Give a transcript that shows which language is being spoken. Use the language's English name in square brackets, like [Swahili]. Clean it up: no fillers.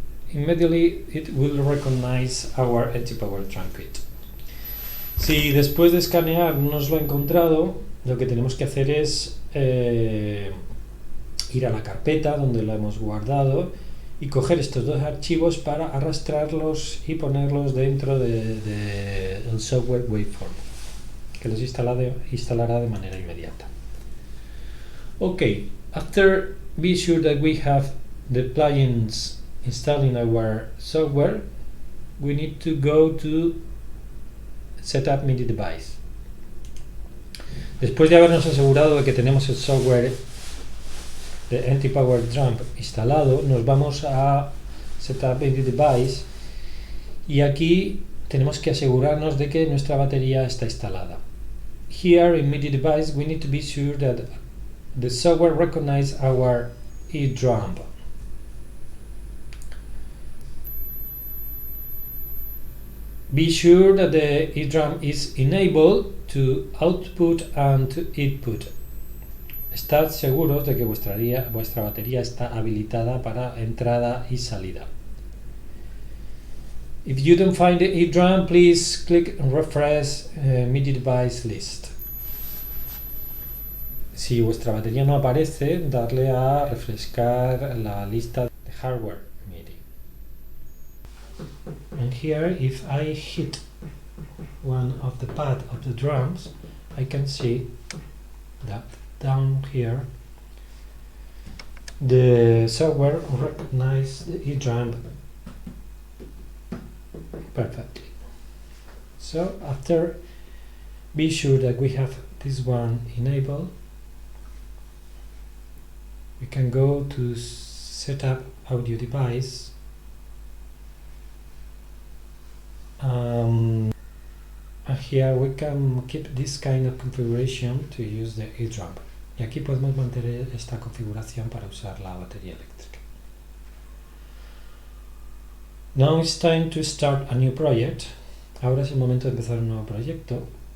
[English] Immediately it will recognize our Mtpowerdrump kit. [Spanish] Si después de escanear no nos lo ha encontrado, lo que tenemos que hacer es ir a la carpeta donde lo hemos guardado y coger estos dos archivos para arrastrarlos y ponerlos dentro del software Waveform, que los instalará de manera inmediata. [English] Okay, after be sure that we have the plugins installed in our software, we need to go to Setup MIDI Device. [Spanish] Después de habernos asegurado de que tenemos el software de Mtpowerdrump instalado, nos vamos a Setup MIDI Device y aquí tenemos que asegurarnos de que nuestra batería está instalada. [English] Here in MIDI Device we need to be sure that the software recognizes our edrump. Be sure that the edrump is enabled to output and to input. [Spanish] Estad seguros de que vuestra batería está habilitada para entrada y salida. [English] If you don't find the edrump, please click and refresh MIDI device list. [Spanish] Si vuestra batería no aparece, darle a refrescar la lista de hardware MIDI. [English] And here, if I hit one of the pads of the drums, I can see that down here the software recognizes the edrump perfectly. So after, be sure that we have this one enabled. We can go to Setup Audio Device. And here we can keep this kind of configuration to use the edrump. [Spanish] Y aquí podemos mantener esta configuración para usar la batería eléctrica. [English] Now it's time to start a new project. [Spanish] Ahora es el momento de empezar un nuevo proyecto.